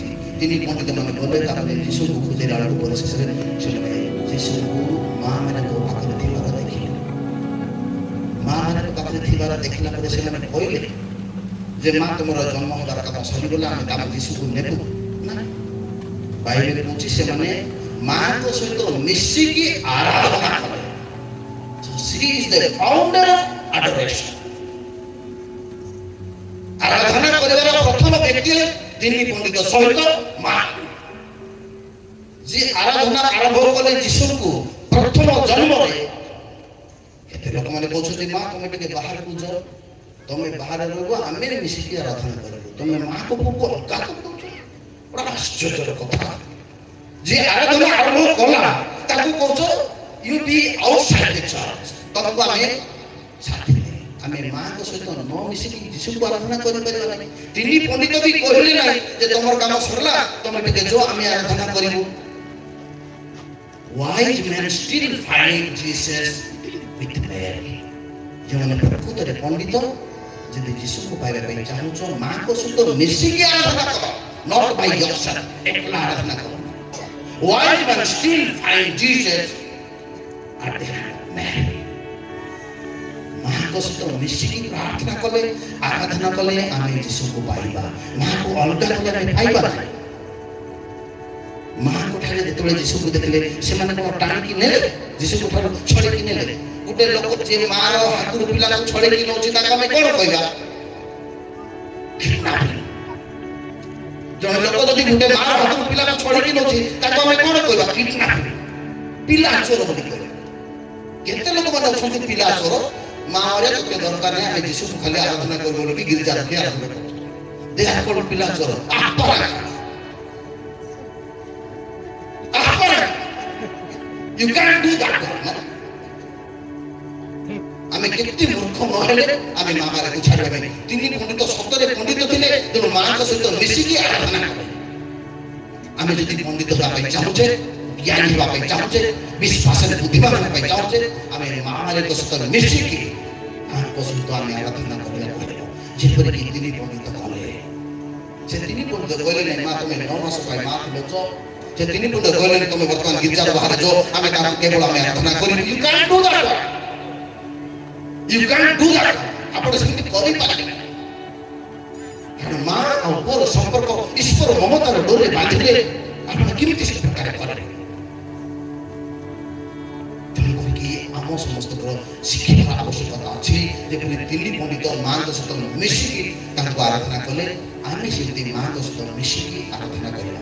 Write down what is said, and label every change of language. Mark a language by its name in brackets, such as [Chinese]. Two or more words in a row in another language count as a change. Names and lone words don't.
[Odia] 3 ପଣ୍ଡିତ ମାନେ ଗଲେ, ତାପରେ ଯୀଶୁକୁ ଖୋଜିଲା ବେଳକୁ ପରିଶେଷରେ ସେମାନେ ଯୀଶୁକୁ ମା ମାନଙ୍କ ପାଖରେ ଥିବାର ଦେଖିଲେ। ମା ମାନଙ୍କ ପାଖରେ ଥିବାର ଦେଖିଲା ପରେ ସେମାନେ କହିଲେ ଯେ ମା ତୁମର ଜନ୍ମ ହେବାର କାମ ସରିଗଲା, ଆମେ ତାକୁ ଯୀଶୁକୁ ନେବୁ ନା। ବାଇବେଲରେ କହୁଛି ସେମାନେ ମାଙ୍କ ସହିତ ମିଶିକି ଆରାଧନା କଲେ। [English] So she is the founder of adoration. [Odia] ଆରାଧନା କରିବାର ପ୍ରଥମ ବ୍ୟକ୍ତି 3 ପଣ୍ଡିତ ସହିତ ମା, ଯିଏ ଆରାଧନା ଆରମ୍ଭ କଲେ ଯୀଶୁଙ୍କୁ ପ୍ରଥମ ଜନ୍ମରେ। କେତେ ଲୋକମାନେ କହୁଛନ୍ତି ମା ତମେ ଟିକେ ବାହାରକୁ ଯାଅ, ତମେ ବାହାରେ ରହିବ, ଆମେ ମିଶିକି ଆରାଧନା କରିବୁ। ତମେ ମାଆକୁ ପୁଅକୁ ଅଲଗା କରିଦେଉଛ। ବଡ଼ ଆଶ୍ଚର୍ଯ୍ୟର କଥା। ଯିଏ ଆରାଧନା ଆରମ୍ଭ କଲା ତାକୁ କହୁଛ [English] you be outside the church. [Odia] ତମକୁ ଆମେ ଛାଡ଼ିଦେଲେ, ଆମେ ମାଆଙ୍କ ସହିତ ନ ମିଶିକି ଯୀଶୁକୁ ଆରାଧନା କରିପାରିବା ନାହିଁ। ତିନି ପଣ୍ଡିତ ବି କହିଲେ ନାହିଁ ଯେ ତମର କାମ ସରିଲା, ତମେ ଟିକେ ଯାଅ ଆମେ ଆରାଧନା କରିବୁ। [English] Wise men still find Jesus with Mary. [Odia] ଯେଉଁମାନେ ପ୍ରକୃତରେ ପଣ୍ଡିତ, ଯଦି ଯୀଶୁକୁ ପାଇବା ପାଇଁ ଚାହୁଁଛ ମାଆଙ୍କ ସହିତ ମିଶିକି ଆରାଧନା କର, [English] not by yourself, [Odia] ଏକଲା ଆରାଧନା କର। [English] Wise men still find Jesus at the hand of Mary. [Odia] ମାଆଙ୍କ ସହିତ ମିଶିକି ପ୍ରାର୍ଥନା କଲେ, ଆରାଧନା କଲେ ଆମେ ଯୀଶୁକୁ ପାଇବା। ମାଆକୁ ଅଲଗା କଲେ ଆମେ ପାଇବା ନାହିଁ। ମାଆଙ୍କ ଠାରେ ଯେତେବେଳେ ଯୀଶୁକୁ ଦେଖିଲେ ସେମାନେ କଣ ଟାଣିକି ନେଲେ, ଯୀଶୁକୁ ଠାରୁ ଛଡ଼େଇକି ନେଲେ। ଗୋଟେ ଲୋକ ଯିଏ ମାଆର ହାତରୁ ପିଲାକୁ ଛଡ଼େଇକି ନେଉଛି ତାକୁ ଆମେ କଣ କହିବା? ଜଣେ ଲୋକ ଯଦି ଗୋଟେ ମାଆର ହାତରୁ ପିଲାକୁ ଛଡ଼େଇକି ନେଉଛି ତାକୁ ଆମେ କଣ କହିବା? କିଡନାପିଂ, ପିଲା ଚୋର ବୋଲି କହିବା। କେତେ ଲୋକମାନେ ଅଛନ୍ତି ପିଲା ଚୋର। ମାଆରେ ତୋତେ ଦରକାର ନାହିଁ, ଆମେ ଯୀଶୁକୁ ଖାଲି ଆରାଧନା କରିବୁ ବୋଲି ଗିର୍ଜା ରଖି ଆରାଧନା କରୁଛୁ। ଦେହ କଣ ପିଲା ଚୋର? [English] You can't do that. [Odia] ଆମେ କେତେ ମୂର୍ଖ ନହେଲେ ଆମେ ମାଆକୁ ଛାଡ଼ିବା ନାହିଁ। ତିନି ପଣ୍ଡିତ ସତରେ ପଣ୍ଡିତ ଥିଲେ, ତେଣୁ ମାଆଙ୍କ ସହିତ ମିଶିକି ଆରାଧନା କଲେ। ଆମେ ଯଦି ପଣ୍ଡିତ ହେବା ପାଇଁ ଚାହୁଁଛେ, ଜ୍ଞାନୀ ହେବା ପାଇଁ ଚାହୁଁଛେ, ବିଶ୍ୱାସରେ ବୁଦ୍ଧିମାନ ହେବା ପାଇଁ ଚାହୁଁଛେ, ଆମେ ମାଆଙ୍କ ସହିତ ମିଶିକି ମାଆଙ୍କ ସହିତ ଆମେ ଆରାଧନା କରିବାକୁ ହେବ। ଯେପରିକି ତିନି ପଣ୍ଡିତ କଲେ। ସେ ତିନି ପଣ୍ଡିତ କହିଲେ ନାହିଁ ମା ତମେ 9 ମାସ ପାଇଁ ମା ଥିଲ। ସେ ତିନି ପଣ୍ଡିତ କହିଲେ ତମେ ବର୍ତ୍ତମାନ ଗିର୍ଜାର ବାହାରେ ଯାଅ, ଆମେ ତାଙ୍କୁ କେବଳ ଆମେ ଆରାଧନା କରିବୁ। [English] You can't do that. You can't do that. [Odia] ଆପଣ ସେମିତି କରିପାରିବେ ନାହିଁ। କାରଣ ମା ଆଉ ପୁଅର ସମ୍ପର୍କ ଈଶ୍ୱର ମମତାର ଡୋରରେ ବାନ୍ଧିଲେ ଆପଣ କେମିତି ସେ ପ୍ରକାର କରିବେ? ତେଣୁକରିକି ଆମ ସମସ୍ତଙ୍କର ଶିଖିବାର ଆବଶ୍ୟକତା ଅଛି। ଯେପରି ତିନି ପଣ୍ଡିତ ମାଆଙ୍କ ସହିତ ମିଶିକି ତାଙ୍କୁ ଆରାଧନା କଲେ, ଆମେ ସେମିତି ମାଆଙ୍କ ସହିତ ମିଶିକି ଆରାଧନା କରିବା।